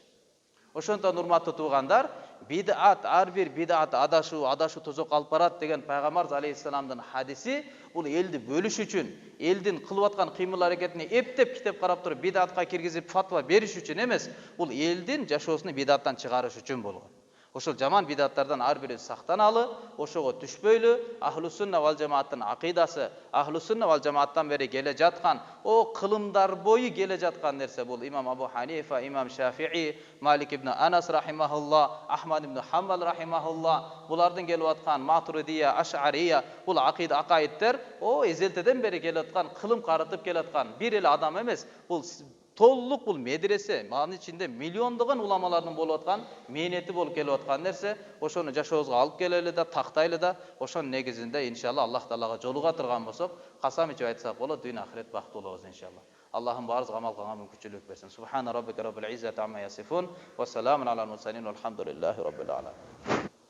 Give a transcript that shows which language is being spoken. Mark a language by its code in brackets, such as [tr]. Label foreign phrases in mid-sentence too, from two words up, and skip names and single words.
[ky] Ошондон урматтуу туугандар, бидат, ар бир бидат адашу тозок алып барат деген пайгамбар алейхиссаламдын хадиси, бул элди бөлүш үчүн, элдин кылып аткан кыймыл аракетине эптеп китеп карап туруп бидатка киргизип фатва бериш үчүн эмес, бул элдин жашоосун бидаттан чыгарыш үчүн болгон. Ошол жаман бидаттардан ар бири сактаналы, ошого түшпөйлү, ахлусунна вал жамааттын акыйдасы, ахлусунна вал жамааттан бери келе жаткан, о кылымдар бою келе жаткан нерсе бул имам Абу Ханифа, имам Шафии, Малик ибн Анас рахимахулла, Ахмад ибн Хамбал рахимахулла, булардын келип аткан Матуридия, Аш'ария, бул акыйда акайиттер, о эзелтеден бери келе аткан, кылым карытып келе аткан бир эле адам эмес, бул толлук бул медресе, анын ичинде миллиондогон уламалардын болуп аткан мээнети болуп келип аткан нерсе, ошону жашообузга алып келели да, тактайлы да, ошонун негизинде иншалла Аллах Таалага жолуга турган болсок, касам ичип айтсак болот, дүйнө ахирет бактылуу болобуз иншалла. Аллахым баарыбызга амал кылганга мүмкүнчүлүк берсин. [ar] سبحان ربك رب العزة عما يصفون وسلام على المرسلين والحمد لله رب العالمين.